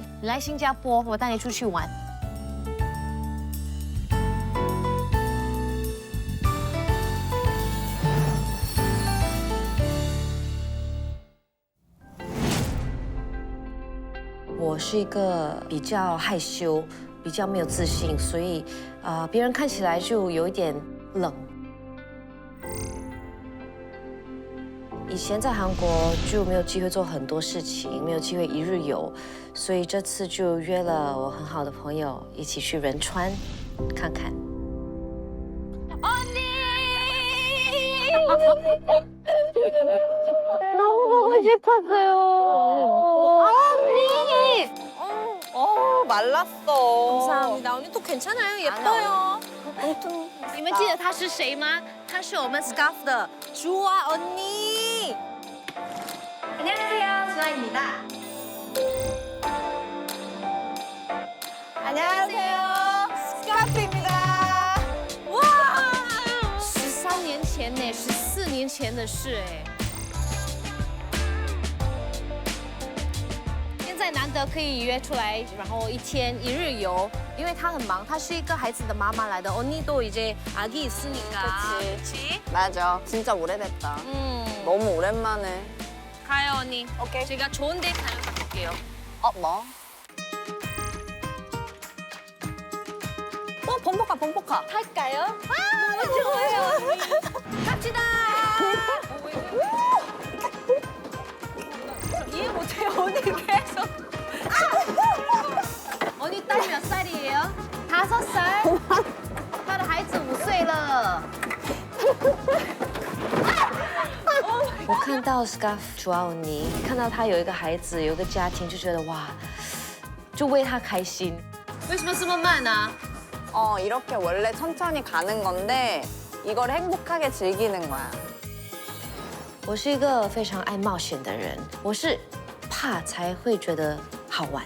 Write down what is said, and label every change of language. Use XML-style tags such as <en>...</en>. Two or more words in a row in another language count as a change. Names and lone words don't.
<zh>你来新加坡，我带你出去玩。我是一个比较害羞、比较没有自信，所以别人看起来就有一点冷。以前在韩国就没有机会做很多事情，没有机会一日游，所以这次就约了我很好的朋友一起去仁川看看。언니!</zh> <ko>너무 보고 싶었어요. 언니! 말랐어. 감사합니다. 언니 또 괜찮아요. 예뻐요.</ko> <zh>你们记得她是谁吗？她是我们 SCARF 的 주아 언니.</zh> <ko>안녕하세요, 주아입니다. 안녕하세요, 스카프입니다.</ko> <zh>와! 13 年前呢，14年前的事哎。现在难得可以约出来，然后一天一日游，因为她很忙，她是一个孩子的妈妈来的。</zh> <ko>언니도 이제 아기 있으니까. 그치? 맞아, 진짜 오래됐다. 너무 오랜만에. 가요 언니. 오케이. 제가 좋은 데 다녀갈게요. 뭐? 범퍼카. 할까요? 아, 너무 좋아요. 언니. 갑시다. 이해 못해요, 언니 계속. 언니 딸 몇 살이에요? 5살.</ko> <zh>她的孩子5岁了。我看到 SCARF 主奥尼，看到他有一个孩子，有一个家庭，就觉得哇，就为他开心。为什么这么慢啊？</zh> <ko>이렇게 원래 천천히 가는 건데 이걸 행복하게 즐기는 거야.</ko> <zh>我是一个非常爱冒险的人，我是怕才会觉得好玩。</zh>